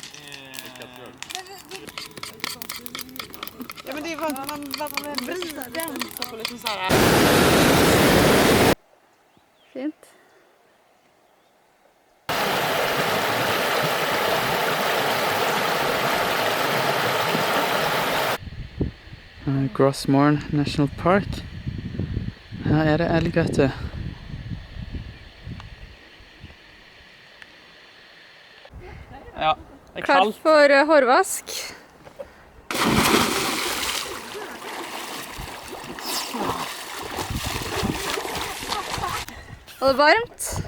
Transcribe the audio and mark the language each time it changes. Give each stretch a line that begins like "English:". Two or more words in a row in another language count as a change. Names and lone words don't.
Swedish: Ja men det är bara att man vrider på liksom så här. Fint.
Norwegian: Grossmorn National Park. Her er det elg, vet du. Ja, det er Klar kaldt. for hårvask. Og det er varmt.